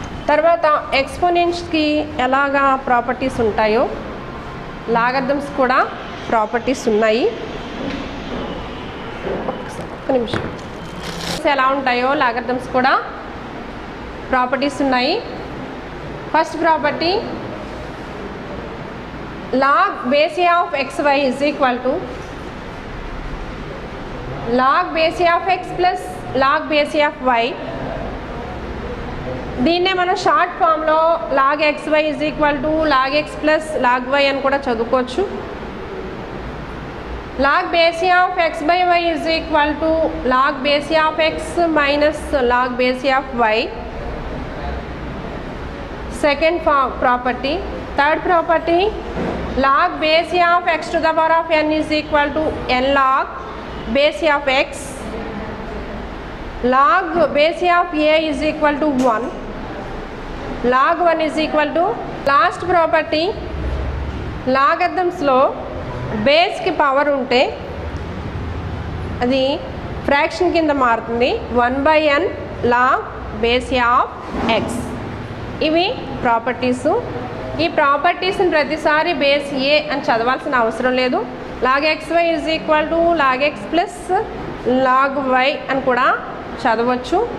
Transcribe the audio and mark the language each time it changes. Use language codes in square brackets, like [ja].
[te] తర్వాత ఎక్స్పోనెంట్స్కి ఎలాగా ప్రాపర్టీస్ ఉంటాయో లాగర్థమ్స్ కూడా ప్రాపర్టీస్ ఉన్నాయి. ఒక్క నిమిషం. ఎలా ఉంటాయో లాగర్థమ్స్ కూడా ప్రాపర్టీస్ ఉన్నాయి. [en] First property, log base a of xy is equal to log base a of x plus log base a of y. [te] దీన్నే మనం షార్ట్ ఫామ్లో [en] log xy is equal to log x plus log y [te] అని కూడా చదువుకోవచ్చు. [en] log base a of x by y is equal to log base a of x minus log base a of y. Second property. Third property, log base a of x to the power of n is equal to n log base a of x. Log base a of a is equal to 1. Log 1 is equal to. Last property, [te] లాగర్థమ్స్లో బేస్కి power ఉంటే అది fraction కింద మారుతుంది. [en] 1/n log base a of x. [te] ఇవి properties. ఈ ప్రాపర్టీస్ని ప్రతిసారి base ఏ అని చదవాల్సిన అవసరం లేదు. [en] log xy is equal to log x plus log y [te] అని కూడా చదవచ్చు.